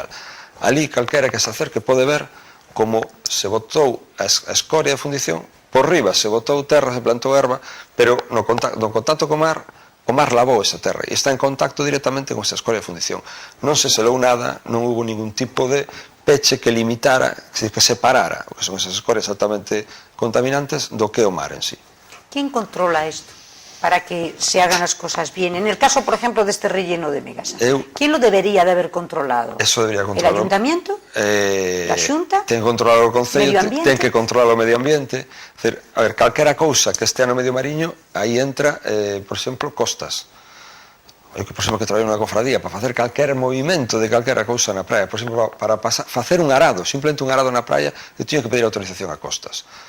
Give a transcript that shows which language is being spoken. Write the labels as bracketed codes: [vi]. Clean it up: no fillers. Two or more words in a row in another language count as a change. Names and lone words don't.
[gl] Ali, calquera que se acerque pode ver como se botou a escoria de fundición, por riba se botou terra, se plantou erva, pero no contacto co mar, o mar lavou esa terra e está en contacto directamente con esa escoria de fundición. Non se selou nada, non hubo ningún tipo de peche que limitara, que separara, o que son esas escorias altamente contaminantes, do que o mar en sí. [es] ¿Quién controla esto para que se hagan las cosas bien? En el caso, por ejemplo, de este relleno de Megasa, ¿quién lo debería de haber controlado? Eso debería controlar. ¿El ayuntamiento? ¿La Xunta? [gl] Ten que controlar o Concello, ten que controlar o medio ambiente. A ver, calquera cousa que estea no medio mariño, aí entra, por exemplo, costas. Eu que, por exemplo, que traballo nunha cofradía para facer calquer movimento de calquera cousa na praia, por exemplo, para facer un arado, simplemente un arado na praia, eu tiño que pedir autorización a costas.